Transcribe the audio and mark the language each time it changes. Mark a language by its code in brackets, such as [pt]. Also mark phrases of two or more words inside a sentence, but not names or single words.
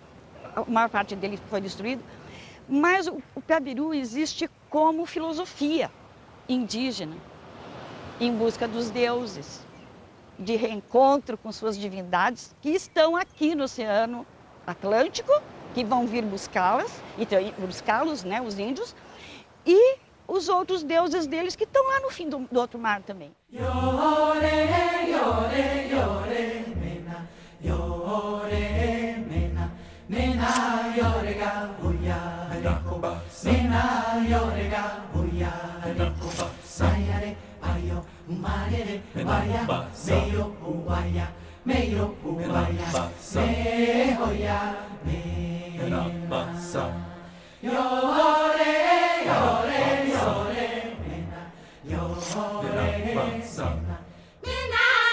[pt] A maior parte dele foi destruído, mas o Piabiru existe como filosofia indígena, em busca dos deuses, de reencontro com suas divindades que estão aqui no Oceano Atlântico, que vão vir buscá-los, né, os índios, e os outros deuses deles que estão lá no fim do outro mar também. Nena yorega huya rekoba, nena yorega huya rekoba, sayare ayo umarere baya, meyo uaya, meyo uaya, me hoya mena, yore yore yore mena, yore mena, mena.